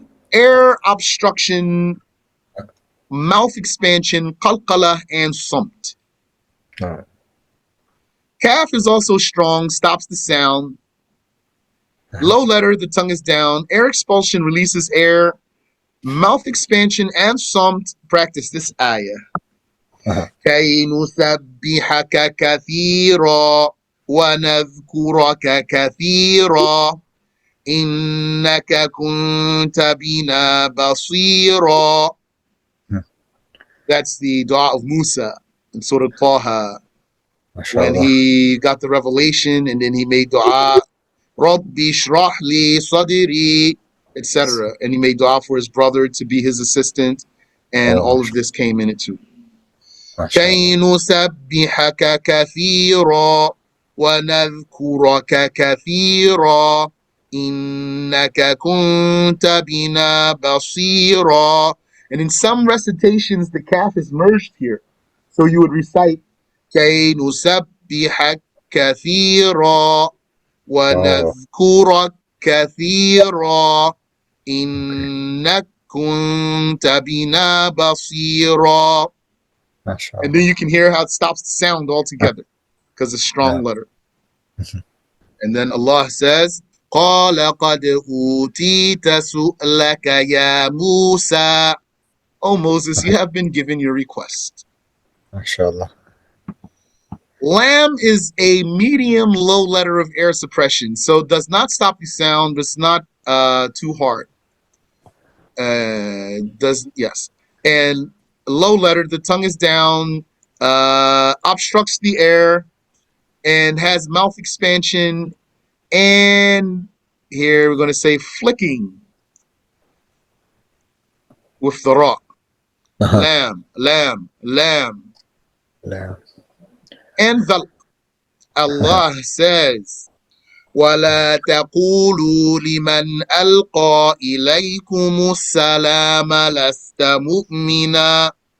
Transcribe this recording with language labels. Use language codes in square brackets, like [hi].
[en] Air obstruction, mouth expansion, qalqala, and samt. Kaf is also strong, stops the sound. Low letter, the tongue is down. Air expulsion releases air. Mouth expansion and samt. Practice this ayah. [ar] كي نسبحك كثيرا ونذكرك كثيرا إنك كنت بنا بصيرا. [en] That's the dua of Musa in Surah Taha, when he got the revelation and then he made dua, [ar] Rabbi shrah li sadri, [en] etc. And he made dua for his brother to be his assistant, and all of this came in it too. [ar] كي نسبحك كثيرا ونذكرك كثيرا إنك كنت بنا بصيرا. [en] And in some recitations, the kaf is merged here. So you would recite [ar] كي نسبحك كثيرا ونذكرك كثيرا إنك كنت بنا بصيرا. [en] And then you can hear how it stops the sound altogether because it's a strong letter. And then Allah says, [ar] قَالَ قَدْ أُوتِيتَ سُؤْلَكَ يَا مُوسَى. [en] O Moses, you have been given your request. MashaAllah. Lam is a medium low letter of air suppression, so it does not stop the sound, but it's not too hard. Yes. And low letter, the tongue is down, obstructs the air, and has mouth expansion, and here we're going to say flicking with the ra. Lam, lam, lam. And the Allah says, [ar] وَلَا تَقُولُوا لِمَنْ أَلْقَى إِلَيْكُمُ السَّلَامَ لَسْتَ مُؤْمِنًا.